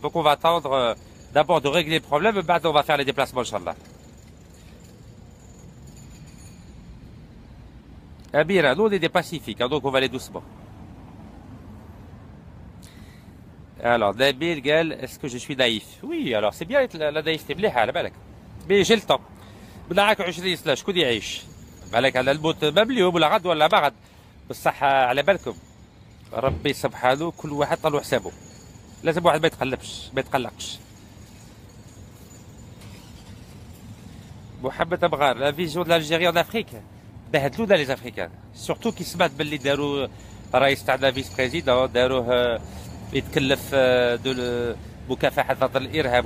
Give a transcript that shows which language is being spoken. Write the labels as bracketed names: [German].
[French] Donc on va attendre d'abord de régler le problème, mais maintenant on va faire les déplacements, Inch'Allah. Amira, nous on est des pacifiques, hein, donc on va aller doucement. Alors, Nabil Gal, est-ce que je suis naïf? Oui, alors c'est bien être la naïveté, [Arabic] مليحة على بالك. [French] Mais j'ai le temps. [Arabic] بنعاك 20 سنة شكون يعيش؟ بالك على الموت ما باليوم ولا غد ولا ما غد. بصح على بالكم ربي سبحانه كل واحد طلعوا حسابه. لازم واحد ما يتقلقش. [French] محمد أبغار, la vision de l'Algérie en Afrique. [Arabic] بهدلونا لي زافريكان سورتو كي سمعت باللي داروا رئيس تاعنا فيس بريزيدون داروه يتكلف مكافحه ضد الارهاب.